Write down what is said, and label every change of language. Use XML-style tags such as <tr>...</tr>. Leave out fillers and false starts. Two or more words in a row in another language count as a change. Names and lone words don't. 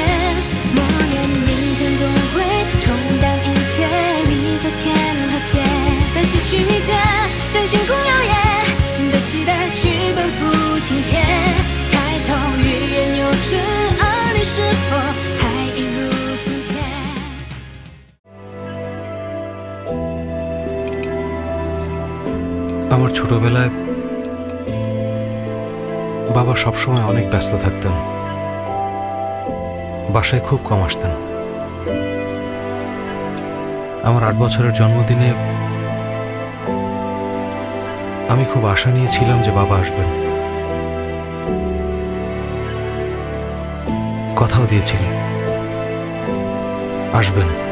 <zh>默念明天总会冲淡一切，比昨天和解。但唏嘘一点，将星空耀眼，新的期待去奔赴今天。抬头欲言又止，而你是否还一如从前？</zh> <bn>আমার ছোটবেলায় বাবা সবসময় অনেক ব্যস্ত থাকতেন, বাসায় খুব কম আসতেন। আমার 8 বছরের জন্মদিনে আমি খুব আশা নিয়েছিলাম যে বাবা আসবেন, কথাও দিয়েছিলেন আসবেন।</bn>